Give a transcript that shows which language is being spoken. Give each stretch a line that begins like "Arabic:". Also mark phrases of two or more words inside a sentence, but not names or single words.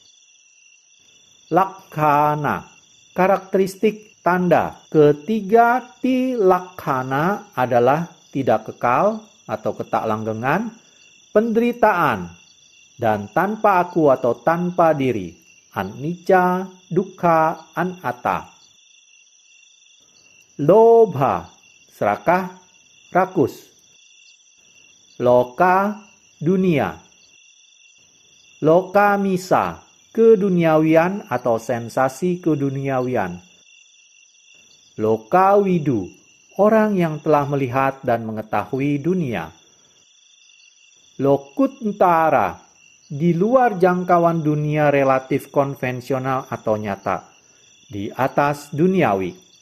Indonesian: Lakhana, karakteristik tanda. Ketiga tilakhana adalah tidak kekal atau ketaklanggengan, penderitaan, dan tanpa aku atau tanpa diri,
Pali: anicca, dukkha, anatta.
Indonesian: Lobha, serakah, rakus. Loka, dunia. Lokamisa, keduniawian atau sensasi keduniawian. Lokawidu, orang yang telah melihat dan mengetahui dunia. Lokuttara, di luar jangkauan dunia relatif konvensional atau nyata, di atas duniawi.